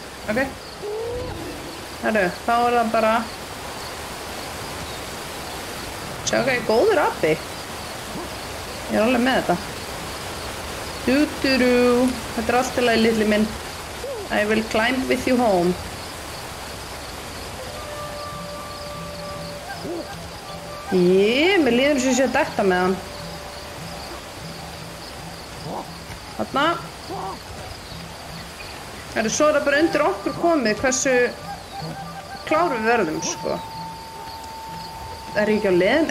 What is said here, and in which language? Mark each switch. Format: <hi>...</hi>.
<is>Ok. Herru, þá er það bara... Sjá hvað ég er góður abi. Ég er alveg með þetta. Dú-dú-dú. Þetta er allt í lagi, litli minn.</is> <en>I will climb with you home.</en> <is>Mér líður eins og ég sé að detta með hann. Þarna. Svo er það bara undir okkur komið hversu klár við verðum, sko. Er ég ekki á leiðin?</is>